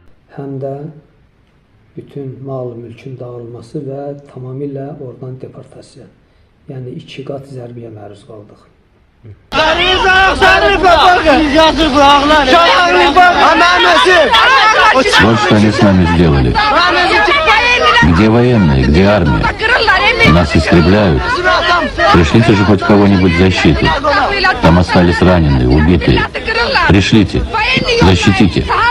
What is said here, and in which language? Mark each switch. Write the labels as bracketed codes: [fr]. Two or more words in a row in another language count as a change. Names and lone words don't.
[az] həm də bütün mal mülkün dağılması və tamamilə oradan deportasiya. Yəni 2 qat zərbəyə məruz qaldıq. [ru] Вот что они с нами сделали. Где военные, где армия? Нас истребляют. Пришлите же хоть кого-нибудь в защиту. Там остались раненые, убитые. Пришлите, защитите.